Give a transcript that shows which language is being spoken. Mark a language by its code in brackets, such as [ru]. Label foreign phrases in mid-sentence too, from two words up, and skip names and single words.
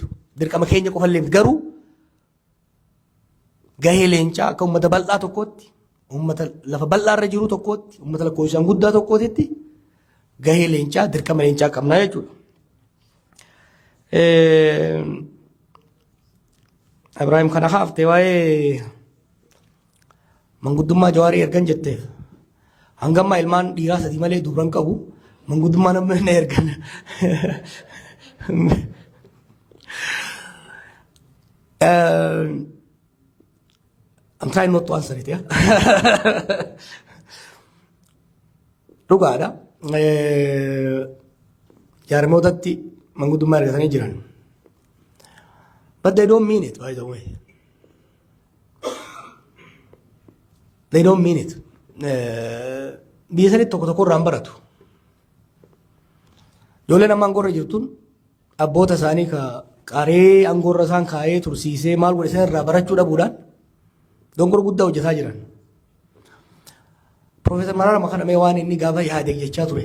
[om] Dirqama keenya qofallee miti garuu gahee leencaa akka uummata bal'aa tokkootti uummata lafa bal'aa irra jiru tokkootti uummata lakkoofsaan guddaa tokkootti gahee leencaa dirqama leencaa qabnaa jechuudha. Ibrahim kana haaftee waa'ee manguddummaa Jawaarii ergan jetteef hangammaa ilmaan dhiiraa sadii malee duubran qabu manguddummaa namni na ergan. [en] I'm trying not to answer it, yeah. [om] Dhugaadha. Jaarmootatti manguddummaa ergatanii jiran. [en] But they don't mean it, by the way. They don't mean it. [om] Biyya sanitti tokko tokko irraan baratu. Ijoolleen amma angorra jirtuun abboota isaanii ka qaree angorra isaan kaa'ee tursiisee maal godhe isaan irraa barachuu dhabuudhaan dongora guddaa hojjetaa jiran. Profeesar Mararaa kana mee waan inni gaafa yaade jechaa ture.